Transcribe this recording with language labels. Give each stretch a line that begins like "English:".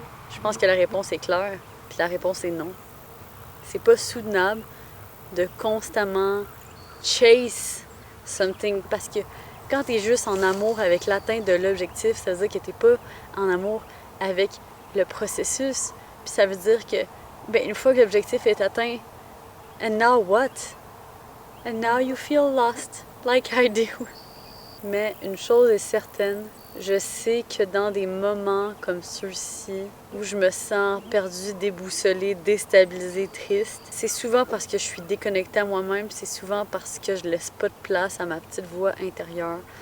French: Je pense que la réponse est claire, puis la réponse est non. C'est pas soutenable de constamment
English: chase something,
French: parce que quand t'es juste en amour avec l'atteinte de l'objectif, ça veut dire que t'es pas en amour avec le processus. Puis ça veut dire que, une fois que l'objectif est atteint,
English: and now what? And now you feel lost, like I do.
French: Mais une chose est certaine, je sais que dans des moments comme ceux-ci, où je me sens perdue, déboussolée, déstabilisée, triste, c'est souvent parce que je suis déconnectée à moi-même, c'est souvent parce que je laisse pas de place à ma petite voix intérieure.